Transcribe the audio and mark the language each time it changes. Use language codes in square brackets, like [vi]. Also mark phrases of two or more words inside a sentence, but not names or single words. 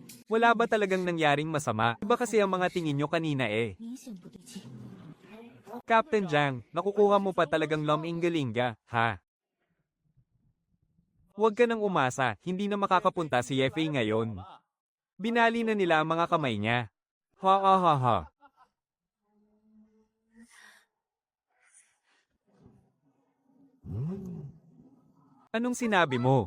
[tl] Wala ba talagang nangyaring masama? Iba kasi ang mga tingin nyo kanina eh. [zh] 明显不对劲。 [tl] Captain Jiang, nakukuha mo pa talagang Lom-Ingalinga, ha? Huwag ka nang umasa, hindi na makakapunta si Yefei ngayon. Binali na nila ang mga kamay niya. Ha ha ha ha. Anong sinabi mo?